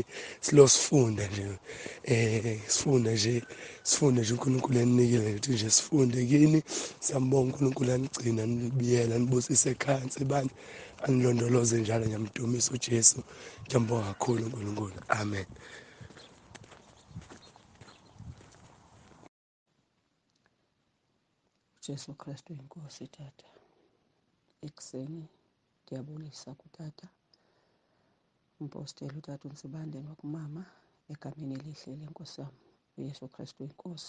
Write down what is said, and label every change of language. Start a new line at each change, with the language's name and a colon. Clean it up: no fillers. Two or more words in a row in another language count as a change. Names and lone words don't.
Zulu: Sifunde nje sifunde nje uNkulunkulu eninikile ukuthi nje sifunde kini. Siyambonga uNkulunkulu anigcina, anibiyela, anibusise ekhaya, nsibane, anilondoloze njalo. Ngiyamdumisa uJesu, ngiyambonga kakhulu uNkulunkulu. Amen.
Xhosa: Jesu Kristu inkosi tata. Ekuseni ndiyabulisa kutata umposteli utata uNsibandeni wakumama, egameni elihle lenkosi yami uYesu Kristu inkosi.